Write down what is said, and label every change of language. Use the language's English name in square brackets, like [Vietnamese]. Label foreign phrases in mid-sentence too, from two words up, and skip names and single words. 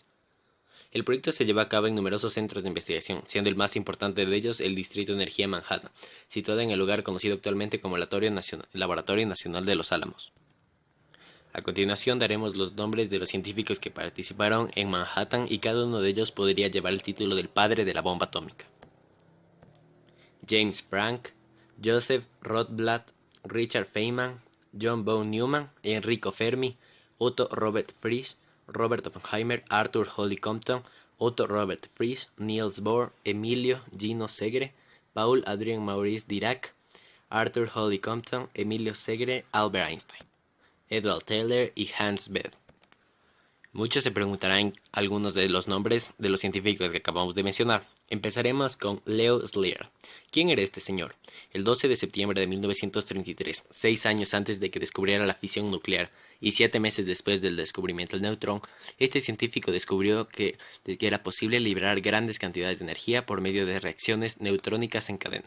[Spanish] El proyecto se lleva a cabo en numerosos centros de investigación, siendo el más importante de ellos el Distrito de Energía Manhattan, situado en el lugar conocido actualmente como Laboratorio Nacional de los Álamos. A continuación daremos los nombres de los científicos que participaron en Manhattan y cada uno de ellos podría llevar el título del padre de la bomba atómica. James Franck, Joseph Rotblat, Richard Feynman, John von Neumann, Enrico Fermi, Otto Robert Frisch, Robert Oppenheimer, Arthur Holly Compton, Otto Robert Frisch, Niels Bohr, Emilio Gino Segre, Paul Adrien Maurice Dirac, Arthur Holly Compton, Emilio Segre, Albert Einstein, Edward Teller y Hans Bethe. Muchos se preguntarán algunos de los nombres de los científicos que acabamos de mencionar. Empezaremos con Leo Szilard. ¿Quién era este señor? El 12 de septiembre de 1933, 6 años antes de que descubriera la fisión nuclear y 7 meses después del descubrimiento del neutrón, este científico descubrió que era posible liberar grandes cantidades de energía por medio de reacciones neutrónicas en cadena.